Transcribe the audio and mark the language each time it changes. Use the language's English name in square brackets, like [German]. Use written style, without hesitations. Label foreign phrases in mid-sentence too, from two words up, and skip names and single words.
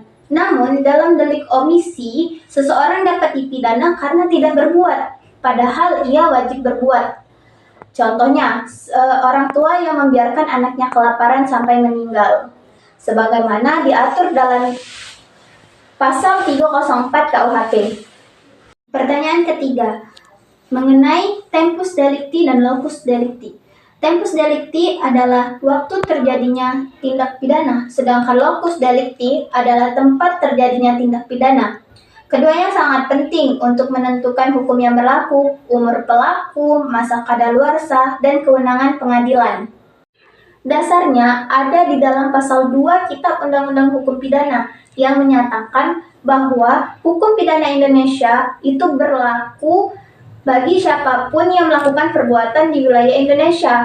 [Indonesian] Namun, dalam delik omisi, seseorang dapat dipidana karena tidak berbuat, padahal ia wajib berbuat. Contohnya, orang tua yang membiarkan anaknya kelaparan sampai meninggal, sebagaimana diatur dalam pasal 304 KUHP. Pertanyaan ketiga, mengenai [Latin] tempus delicti [Indonesian] dan [Latin] locus delicti. Tempus delicti [Indonesian] adalah waktu terjadinya tindak pidana, sedangkan [Latin] locus delicti [Indonesian] adalah tempat terjadinya tindak pidana. Keduanya sangat penting untuk menentukan hukum yang berlaku, umur pelaku, masa kadaluarsa, dan kewenangan pengadilan. Dasarnya ada di dalam pasal 2 Kitab Undang-Undang Hukum Pidana yang menyatakan bahwa hukum pidana Indonesia itu berlaku bagi siapapun yang melakukan perbuatan di wilayah Indonesia.